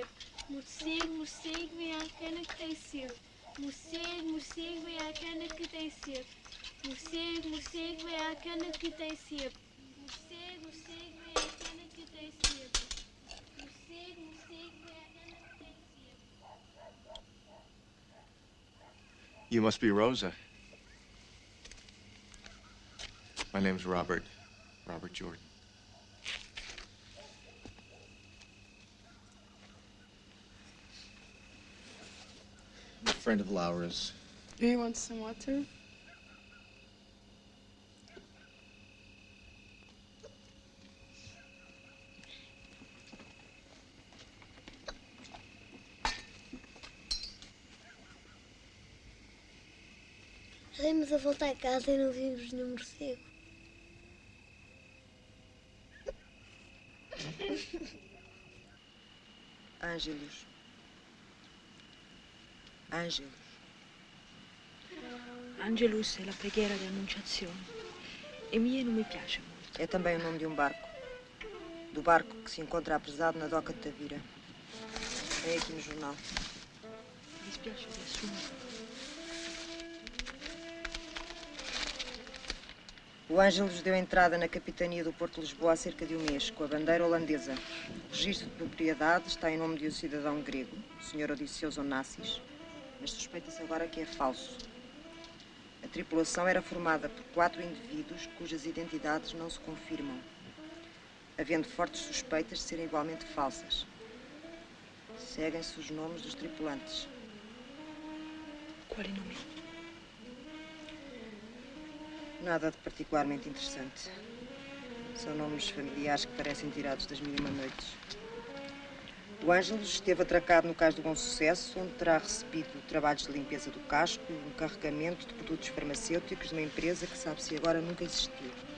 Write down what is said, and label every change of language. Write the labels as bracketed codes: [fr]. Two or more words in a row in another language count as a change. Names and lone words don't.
[pt] Morcego, vem à cana que tem que ser. Morcego, vem à cana que tem que ser. Morcego, vem à cana que tem que ser. Morcego, vem à cana que tem que ser. Morcego, vem à cana que tem que ser. [en] You must be Rosa. My name's Robert. Robert Jordan. I'm a friend of Laura's. Do you want some water? [pt] Demos a voltar a casa e não vimos nenhum morcego. Ángelos. Ángelos. [it] Angelus è la preghiera di annunciazione. E mie non mi piace molto. [pt] É também o nome de um barco. Do barco que se encontra apresado na doca de Tavira. É aqui no jornal. [it] Mi dispiace di assumere. [pt] O Ângelos deu entrada na capitania do Porto de Lisboa há cerca de um mês, com a bandeira holandesa. O registro de propriedade está em nome de um cidadão grego, o Sr. Odisseus Onassis, mas suspeita-se agora que é falso. A tripulação era formada por 4 indivíduos cujas identidades não se confirmam, havendo fortes suspeitas de serem igualmente falsas. Seguem-se os nomes dos tripulantes. [it] Quali nomi? [pt] Nada de particularmente interessante. São nomes familiares que parecem tirados das Mil e Uma Noites. O Ângelos esteve atracado no Cais do Bom Sucesso, onde terá recebido trabalhos de limpeza do casco e um carregamento de produtos farmacêuticos de uma empresa que sabe-se agora nunca existiu.